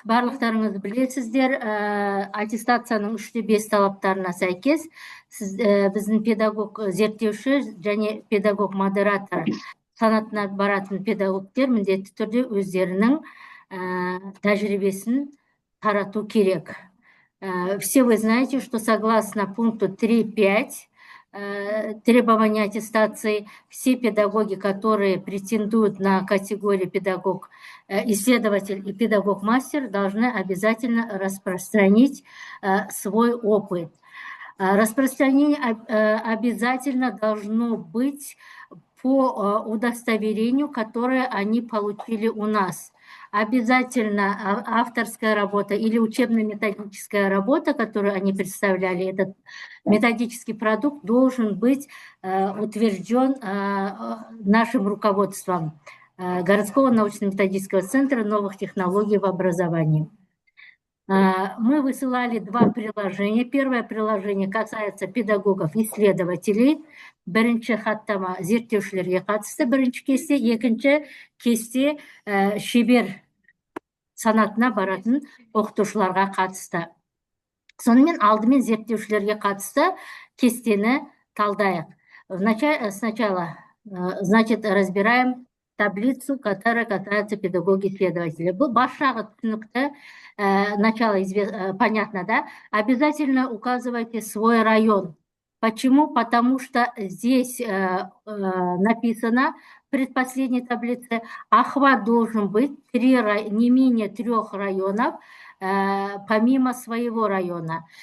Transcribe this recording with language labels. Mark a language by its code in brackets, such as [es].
[kk] Барлықтарыңыз білесіздер, аттестацияның 3-5 талаптарына сәйкес біздің педагог зерттеуші және педагог модератор санатына баратын педагогтер міндетті түрде өздерінің тәжірибесін тарату керек. [ru] Все вы знаете, что согласно пункту 3.5 требования аттестации, все педагоги, которые претендуют на категорию педагог-исследователь и педагог-мастер, должны обязательно распространить свой опыт. Распространение обязательно должно быть по удостоверению, которое они получили у нас. Обязательно авторская работа или учебно-методическая работа, которую они представляли, этот методический продукт должен быть утвержден нашим руководством городского научно-методического центра новых технологий в образовании. Мы высылали 2 приложения. Первое приложение касается педагогов-исследователей. [kk] Бірінші хаттама зерттеушілерге қатысты бірінші кесте, екінші кесте шебер санатына баратын оқытушыларға қатысты. Сонымен алдымен зерттеушілерге қатысты кестені талдайық. [ru] Сначала, значит, разбираем таблицу, которая касается педагоги-исследователей. [kk] Бұл басшағы түсінікті, [ru] начало понятно, да? Обязательно указывайте свой район. Почему? Потому что здесь написано в предпоследней таблице, охват должен быть не менее 3 районов, помимо своего района.